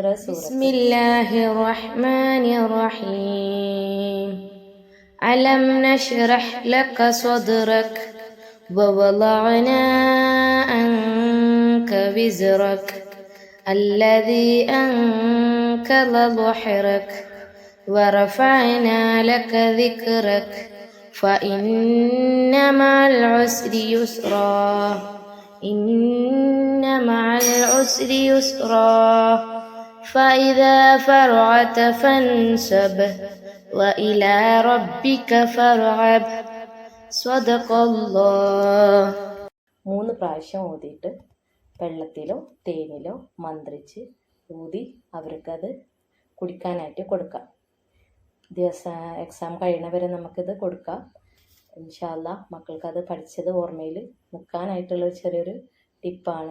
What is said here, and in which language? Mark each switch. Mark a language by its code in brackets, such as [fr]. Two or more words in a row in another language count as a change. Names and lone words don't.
[ar] بسم الله الرحمن الرحيم. ألم نشرح لك صدرك ووضعنا عنك وزرك الذي أنقض ظهرك ورفعنا لك ذكرك فإن مع العسر يسرا إن مع العسر يسرا فإذا فرغت فانصب وإلى ربك فارغب صدق الله. [ml] 3 പ്രാവശ്യം ഊതിയിട്ട് വെള്ളത്തിലോ തേനിലോ മന്ത്രിച്ച് ഊതി അവർക്കത് കുടിക്കാനായിട്ട് കൊടുക്കാം. എക്സാം കഴിയണവരെ നമുക്കിത് കൊടുക്കാം. [ar] إن شاء الله [ml] മക്കൾക്കത് പഠിച്ചത് ഓർമ്മയിൽ നിൽക്കാനായിട്ടുള്ള ചെറിയൊരു ടിപ്പാണ്.